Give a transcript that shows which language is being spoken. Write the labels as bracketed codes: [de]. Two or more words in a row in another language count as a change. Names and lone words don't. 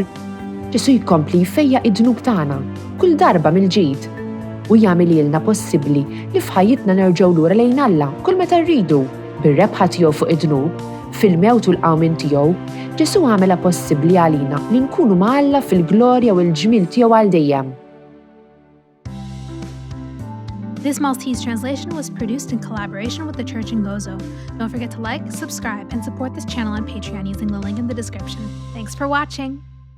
[mt] Ġesu jkompli jfejjaq id-dnub tagħna kull darba mill-ġid u jagħmel ilna possibbli li f'ħajjitna nerġgħu lura lejn Alla kull meta rridu bir-rebħa tiegħu fuq id-dnub, fil-mewt u l-qawmin tiegħu, Ġesu għamela possibbli għalina li nkunu ma' Alla fil-glorja u l-ġmil tiegħu għal dejjem. [en] This Maltese translation was produced in collaboration with the Church in Gozo. Don't forget to like, subscribe, and support this channel on Patreon using the link in the description. Thanks for watching!